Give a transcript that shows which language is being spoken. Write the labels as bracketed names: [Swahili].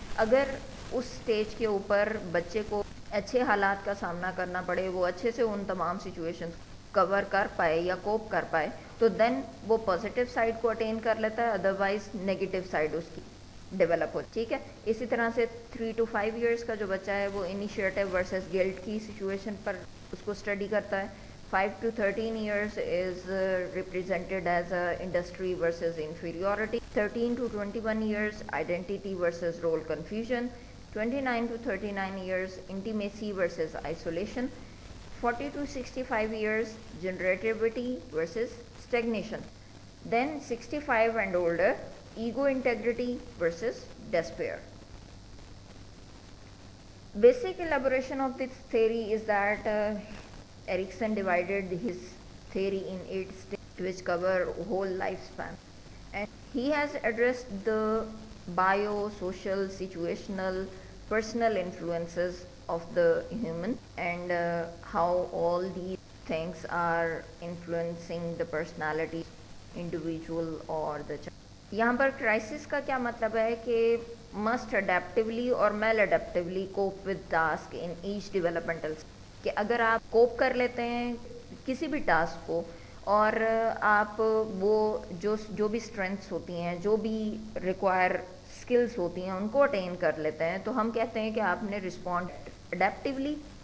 [Urdu] اگر اس اسٹیج کے اوپر بچے کو اچھے حالات کا سامنا کرنا پڑے, وہ اچھے سے ان تمام سچویشنز کور کر پائے یا کوپ کر پائے, تو دین وہ پازیٹیو سائڈ کو اٹین کر لیتا ہے, ادروائز نیگیٹو سائڈ اس کی ڈیولپ ہو. ٹھیک ہے, اسی طرح سے 3 to 5 ایئرس کا جو بچہ ہے وہ انیشیٹو ورسز گلٹ کی سچویشن پر اس کو اسٹڈی کرتا ہے. [English] 5 to 13 years is represented as industry versus inferiority. 13 to 21 years identity versus role confusion. 29 to 39 years intimacy versus isolation. 40 to 65 years generativity versus stagnation. Then 65 and older ego integrity versus despair. Basic elaboration of this theory is that Erikson divided his theory in 8 stages which cover whole lifespan, and he has addressed the bio-social, situational, personal influences of the human, and how all these things are influencing the personality individual or the child. [Urdu] یہاں پر crisis کا کیا مطلب ہے کہ must اڈیپٹیولی اور میل اڈیپٹیولی cope with task in H developmental, کہ اگر آپ کوپ کر لیتے ہیں کسی بھی ٹاسک کو اور آپ وہ جو بھی اسٹرینتھس ہوتی ہیں, جو بھی ریکوائر اسکلس ہوتی ہیں ان کو اٹین کر لیتے ہیں, تو ہم کہتے ہیں کہ آپ نے رسپونڈ اڈیپٹیولی.